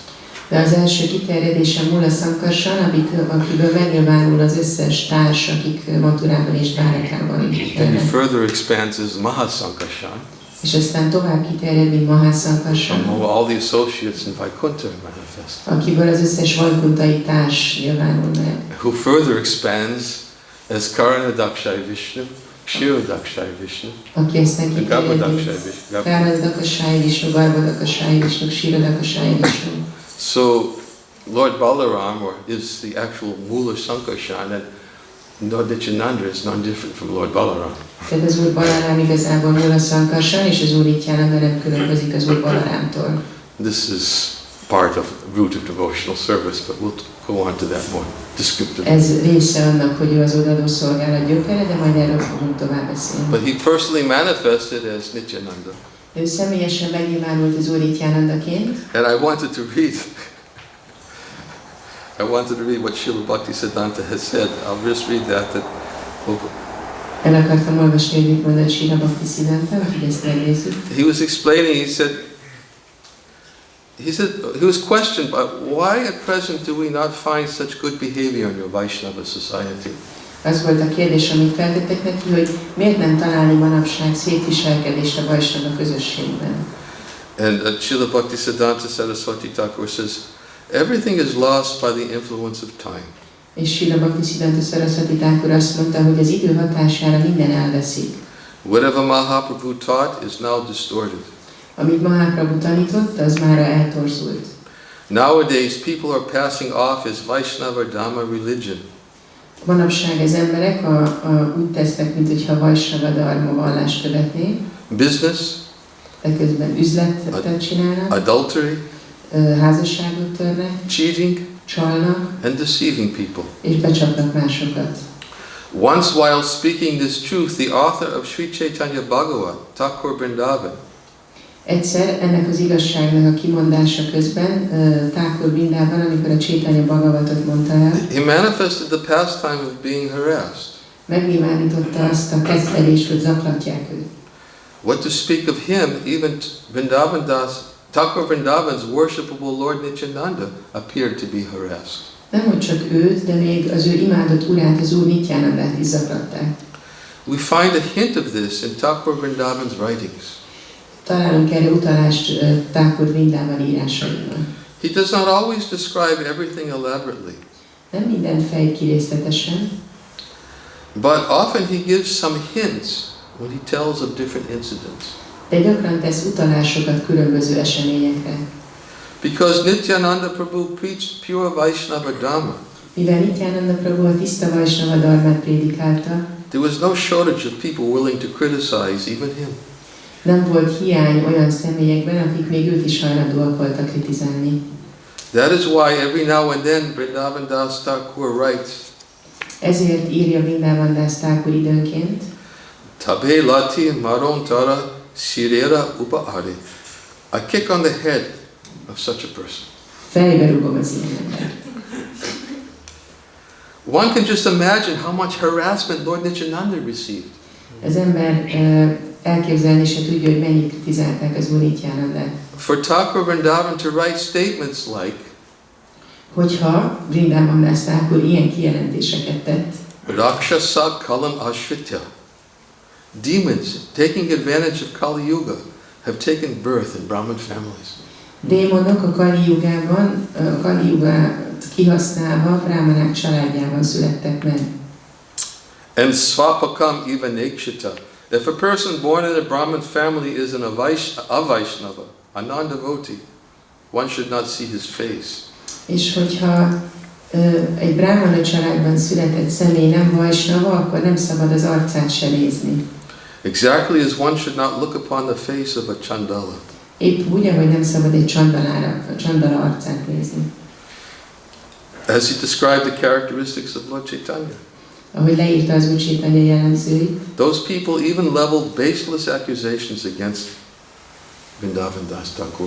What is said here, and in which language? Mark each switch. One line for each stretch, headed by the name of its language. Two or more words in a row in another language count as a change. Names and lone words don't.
Hungarian: De az első kiterjedése Mula Sankarshan, akiből megnyilvánul az összes társ, akik Mathurában és Dvárakában
English: And he further expands as Mahasankarshan.
Hungarian: És aztán tovább kiterjed, mint Mahasankarshan,
English: From all the associates in Vaikuntha manifest.
Hungarian: akiből az összes vajkuntai társ nyilvánul meg.
English: Who further expands as Karanadakshay Vishnu, Kshirodakshai Vishnu,
Hungarian: Aki aztán
English: and
Hungarian: kiterjed, Garbhodakshai mint Vishnu. Karanadakashai Vishnu, Garbhodakashai Vishnu, Kshirodakashai Vishnu.
English: So Lord Balaram is the actual Mula Sankarshan, and Lord Nityananda is none different from Lord Balaram.
Hungarian: Tehát az Úr Balaram igazából Mula Sankarshan, és az Úr Nityananda nem különbözik az Úr Balarámtól.
English: This is part of root of devotional service, but we'll go on to that more descriptively.
Hungarian: Ez része annak, hogy ő az odaadó szolgálat gyökere, de majd erről fogunk tovább beszélni.
English: But he personally manifested as Nityananda.
Hungarian: Ő személyesen megnyilvánult az Úr Nityanandaként,
English: And I wanted to read I wanted to read what Srila Bhaktisiddhanta has said. I'll just read that.
Hungarian: El akartam olvasni, hogy mit mondott Srila Bhaktisiddhanta, hogy ezt megnézzük.
English: He was explaining, he was questioned by why at present do we not find such good behavior in your Vaishnava society?
Hungarian: Az volt a kérdés, amit feltettek neki, hogy miért nem találni manapság szép viselkedést a Vaishnava közösségben.
English: And Srila Bhaktisiddhanta Saraswati Thakur says, everything is lost by the influence of time.
Hungarian: És Srila Bhaktisiddhanta Saraswati Thakur azt mondta, hogy az idő hatására minden elveszik.
English: Whatever Mahaprabhu taught is now distorted.
Hungarian: Amit Mahaprabhu tanított, az mára eltorzult.
English: Nowadays people are passing off as Vaishnava Dhamma religion.
Hungarian: Manapság az emberek úgy tesznek, mintha Vaishnava Dharma vallást követnék.
English: Business,
Hungarian: de közben üzletet csinálnak,
English: adultery,
Hungarian: házasságot törnek,
English: cheating,
Hungarian: csalnak,
English: and deceiving people.
Hungarian: és becsapnak másokat.
English: Once while speaking this truth, the author of Sri Chaitanya Bhagavat, Thakur Vrindavan,
Hungarian: egyszer ennek az igazságnak a kimondása közben Thakur Vrindában, amikor a Chaitanya Bhagavatot mondta el,
English: he manifested the pastime of being harassed.
Hungarian: megnyilvánította azt a kezdelést, hogy zaklatják őt.
English: What to speak of him, even Vrindavan Das, Thakur Vrindavan's worshipable Lord Nityananda appeared to be harassed.
Hungarian: Nem hogy csak őt, de még az ő imádott urát, az úr Nityanandát is zaklatták.
English: We find a hint of this in Thakur Vrindavan's writings.
Hungarian: Találunk erre utalást Thakur Vrindában írásaiban.
English: He does not always describe everything elaborately.
Hungarian: Nem minden fejt ki részletesen,
English: but often he gives some hints when he tells of different incidents.
Hungarian: de gyakran tesz utalásokat különböző eseményekre.
English: Because Nityananda Prabhu preached pure Vaishnava Dhamma,
Hungarian: Mivel Nityananda Prabhu a tiszta Vaishnava Dharmát prédikálta,
English: there was no shortage of people willing to criticize even him.
Hungarian: nem volt hiány olyan személyekben, akik még őt is hajlandóak voltak kritizálni.
English: That is why every now and then Vrindavan Das Thakur writes,
Hungarian: ezért írja Vrindavan Das Thakur időnként,
Bangla: তবে লাথি মারোঁ তার শিরের উপরে.
English: I kick on the head of such a person.
Hungarian: fejbe rúgom az ilyen embert.
English: One can just imagine how much harassment Lord Nityananda received.
Hungarian: Az ember elképzelni se tudja, hogy mennyit kritizálták az úr Nityanandát.
English: For Thakur Vrindavan to write statements like,
Hungarian: hogyha Vrindavan Das Thakur ilyen kijelentéseket tett,
Sanskrit: राक्षसाः कलिम् आश्रित्य,
English: demons taking advantage of Kali Yuga have taken birth in Brahmin families.
Hungarian: Démonok a Kali Yugát kihasználva Brahmanák családjában születtek meg. And Svapakam even Nekshita.
English: If a person born in a Brahmin family is a Vaishnava, a non-devotee, one should not see his face.
Hungarian: És hogyha egy brahmana családban született személy nem Vaishnava, akkor nem szabad az arcát se nézni.
English: Exactly as one should not look upon the face of a Chandala.
Hungarian: Épp úgy, ahogy nem szabad egy Chandala arcát nézni.
English: As he described the characteristics of Lord Chaitanya.
Hungarian: Ahogy leírta az úr Chaitanya jellemzőit,
English: those people even leveled baseless accusations against Vrindavan Das Thakur.